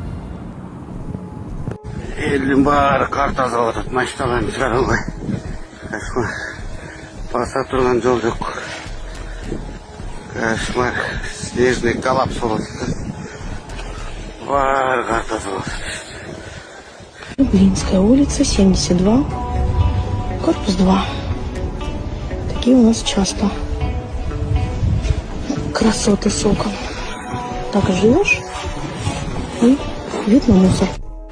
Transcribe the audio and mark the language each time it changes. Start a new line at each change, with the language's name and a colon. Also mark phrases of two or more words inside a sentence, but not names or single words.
Kyrgyz: Элдин баары кар тазалап атат, машиналарын чыгара албай. Баса турган жол жок. Кошмар,
Russian: снежный коллапс
Kyrgyz: болуп атат. Баары кар тазалап атат.
Russian: Блинская улица, 72, корпус 2. Такие у нас часто. Красоты с окон. Так и живешь и вид на мусор.